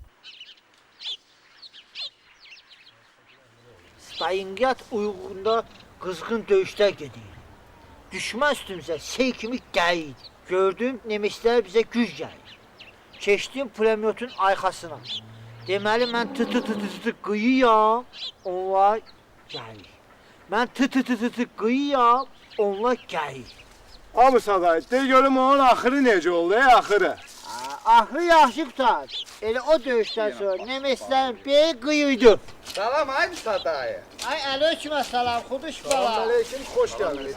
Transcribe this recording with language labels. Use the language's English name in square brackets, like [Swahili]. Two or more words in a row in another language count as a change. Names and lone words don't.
[Azerbaijani] Stayinqiyat uyğunda qızğın döyüşlər gedir. Düşmən üstümüzə sey kimi gəlir. Gördüm, nemeslər bizə güc gəlir. Keçdim pulemyotun arxasına. Deməli, mən tı-tı-tı-tı qıyıyam, onlar gəlir. Mən tı-tı-tı-tı qıyıyam, onlar gəlir. Abi Saday, de görüm onun axırı necə oldu, axırı? Axırı yaxşı qutar. Elə o döyüşdən sonra nemeslərin biri qıyıydı. Salam ay Saday. Ay aleyküm salam, xuduş bala. Salam aleyküm, xoş gəldiniz.